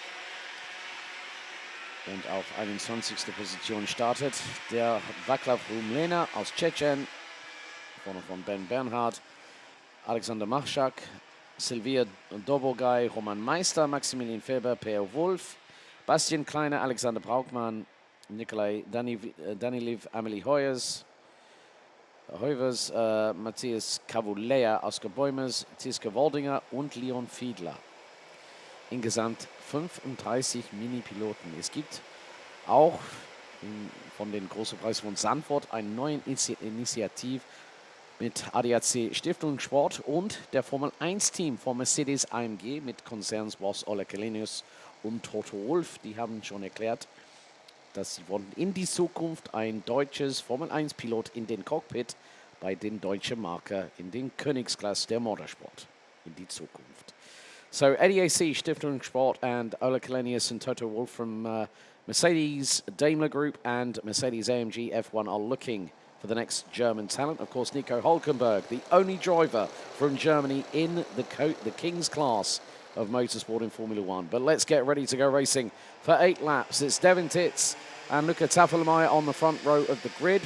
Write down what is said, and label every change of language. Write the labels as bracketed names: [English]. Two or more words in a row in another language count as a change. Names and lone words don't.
[German] Und auf 21. Position startet der Václav Rumlena aus Tschetschen, vorne von Ben Bernhard, Alexander Machschak, Silvia Dobogay, Roman Meister, Maximilian Feber, Per Wolf, Bastian Kleine, Alexander Braukmann, Nikolai Daniliv, Amelie Hoyers, Matthias Cavulea, Oskar Bäumers, Tiske Woldinger und Leon Fiedler. Insgesamt 35 Mini-Piloten. Es gibt auch von den Großen Preis von Zandvoort eine neue Initiative mit ADAC Stiftung Sport und der Formel 1 Team von Mercedes AMG mit Konzernsboss Oleg Kalenius und Toto Wolff. Die haben schon erklärt, dass sie wollen in die Zukunft ein deutsches Formel 1 Pilot in den Cockpit bei den deutschen Marke in den Königsklasse der Motorsport in die Zukunft. [English] So ADAC Stiftung Sport and Oleg Kalenius and Toto Wolff from Mercedes Daimler Group and Mercedes AMG F1 are looking for the next German talent. Of course, Nico Hülkenberg, the only driver from Germany in the King's class of motorsport in Formula One. But let's get ready to go racing for 8 laps. It's Devin Titz and Luca Tafelmeier on the front row of the grid.